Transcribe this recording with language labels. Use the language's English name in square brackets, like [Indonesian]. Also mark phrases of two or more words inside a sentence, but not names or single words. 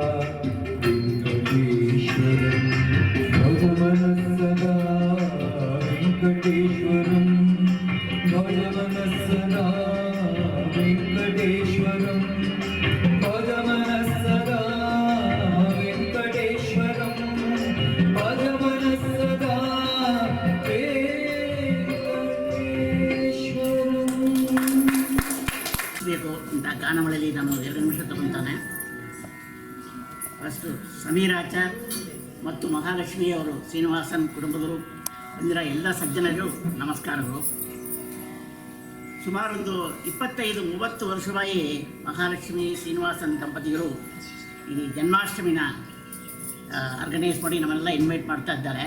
[Sanskrit] वेङ्कटेश्वरं भजमनः सदा वेङ्कटेश्वरं भजमनः सदा वेङ्कटेश्वरं भजमनः सदा वेङ्कटेश्वरं भजमनः सदा वेङ्कटेश्वरम् [Kannada] ಬೇಕು ಇಂಥ ಗಾನಗಳಲ್ಲಿ ನಾನು 2 ನಿಮಿಷ ತಗೊಳ್ತಾನೆ. ಫಸ್ಟು ಸಮೀರಾಚಾರ್ ಮತ್ತು ಮಹಾಲಕ್ಷ್ಮಿಯವರು ಶ್ರೀನಿವಾಸನ್ ಕುಟುಂಬದವರು ಬಂದಿರೋ ಎಲ್ಲ ಸಜ್ಜನರು ನಮಸ್ಕಾರಗಳು. ಸುಮಾರು ಒಂದು 25-30 ವರ್ಷವಾಗಿ ಮಹಾಲಕ್ಷ್ಮಿ ಶ್ರೀನಿವಾಸನ್ ದಂಪತಿಗಳು ಈ ಜನ್ಮಾಷ್ಟಮಿನ ಆರ್ಗನೈಸ್ ಮಾಡಿ ನಮ್ಮೆಲ್ಲ ಇನ್ವೈಟ್ ಮಾಡ್ತಾ ಇದ್ದಾರೆ.